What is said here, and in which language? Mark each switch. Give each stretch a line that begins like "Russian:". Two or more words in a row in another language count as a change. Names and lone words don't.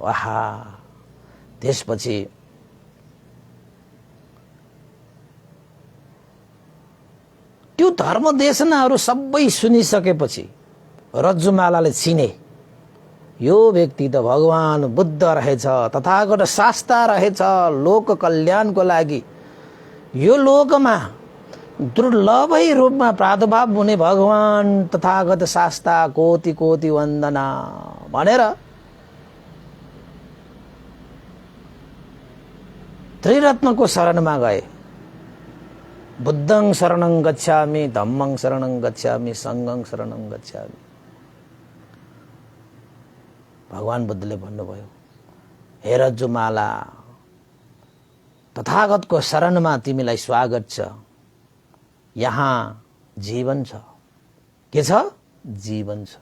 Nepali: आहा, त्यसपछि त्यो धर्मदेशनाहरू सबै सुनिसकेपछि रज्जुमालाले चिने यो व्यक्ति त भगवान बुद्ध रहेछ, तथागत शास्ता रहेछ। लोक कल्याणको लागि यो लोकमा दुर्लभै रूपमा प्रादुर्भाव हुने भगवान तथागत शास्ता कोटि कोटि वन्दना भनेर त्रिरत्नको शरणमा गए।
Pali: बुद्धं शरणं गच्छामि, धम्मं शरणं गच्छामि, संघं शरणं गच्छामि।
Nepali: भगवान बुद्धले भन्नुभयो, हे रज्जुमाला, तथागतको शरणमा तिमीलाई स्वागत छ। यहाँ जीवन छ। के छ? जीवन छ।